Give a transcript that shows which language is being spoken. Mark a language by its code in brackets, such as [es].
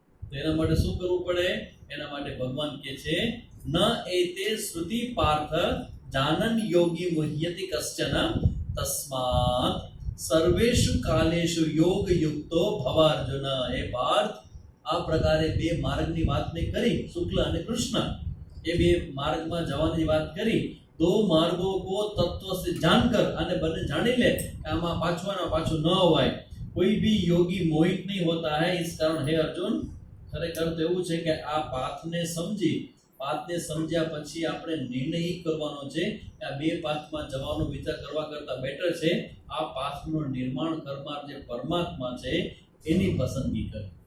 [gu] એના માટે શું કરવું પડે? એના માટે ભગવાન કહે છે [sa] ન એતે શ્રુતિ પાર્થ જાનન યોગી મુહ્યતિ કશ્ચન તસ્માત સર્વેષુ કાલેષુ યોગ યુક્તો ભવ અર્જુન. [gu] હે પાર્થ, આ પ્રકારે બે માર્ગની વાત મેં કરી, શુક્લ અને કૃષ્ણ, એ બે માર્ગમાં જવાની વાત કરી. [hi] दो मार्गों को तत्व से जानकर [gu] અને બંને જાણી લે કે આમાં પાછું ન હોય. [hi] કોઈ भी योगी मोहित नहीं होता है. इस कारण हे अर्जुन, [gu] ખરેખર તો એવું છે કે આ પાથને સમજ્યા પછી આપણે નિર્ણય કરવાનો છે કે આ બે પાથમાં જવાનો વિચાર કરવા કરતા બેટર છે આ પાથનું નિર્માણ કરનાર જે પરમાત્મા છે એની પસંદગી કરે.